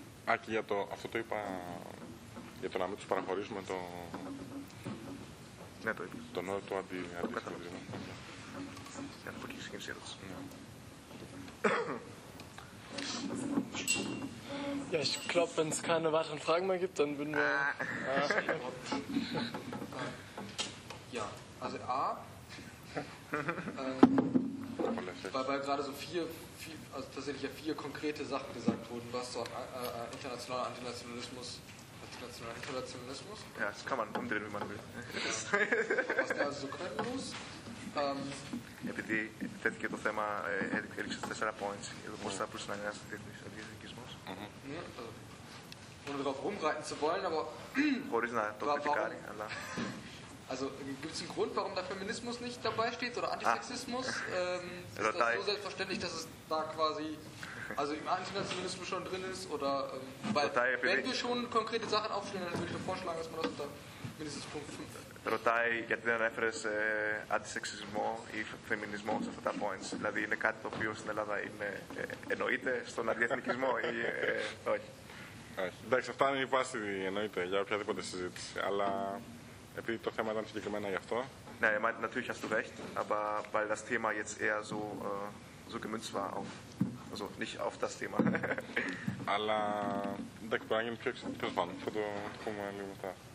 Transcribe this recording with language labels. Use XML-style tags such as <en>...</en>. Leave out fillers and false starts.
<el>Α, και για το, αυτό το είπα για το να μην τους παραχωρήσουμε το. Ναι, το είπα. Τον όρο του αντισημιτισμού. Για να πω και η συγκεκριμένη ερώτηση.</el> <de>Ja, ich glaube, wenn es keine weiteren Fragen mehr gibt, dann würden wir. Ja, also A. Weil gerade so also tatsächlich ja vier konkrete Sachen gesagt wurden, was so internationaler Antinationalismus, internationaler Internationalismus. Ja, das kann man umdrehen, wenn man will. Was der also so können muss.</de> <el>Επειδή θέθηκε το θέμα, έριξε 4 points, πώς θα μπορούσε να εργαστεί ο διεθνικισμός.</el> <de>Ohne darauf rumreiten zu wollen, aber.</de> <el>Χωρίς να το κριτικάρει, αλλά.</el> <de>Also, gibt es einen Grund, warum der Feminismus nicht dabei steht oder Antisexismus? Ist das so selbstverständlich, dass es da quasi. Also im Antinationalismus schon drin ist? Oder. Weil, wenn wir schon konkrete Sachen aufstellen, dann würde ich vorschlagen, dass man das unter mindestens Punkt 5.</de> <el>Ρωτάει γιατί δεν ανέφερες αντισεξισμό ή φεμινισμό σε αυτά τα points. Δηλαδή είναι κάτι το οποίο στην Ελλάδα είναι, εννοείται στον αντιεθνικισμό ή όχι. Εντάξει, αυτά είναι η βάση εννοείται για οποιαδήποτε συζήτηση. Αλλά επειδή το θέμα ήταν συγκεκριμένα γι' αυτό.</el> <de>Ναι, er meinte natürlich hast du recht, aber weil das Thema jetzt eher so, so gemünzt war auf. Also nicht auf das Thema.</de> <el>Αλλά εντάξει, μπορεί να γίνει πιο εξαιρετικό. Θα το πούμε λίγο μετά.</el>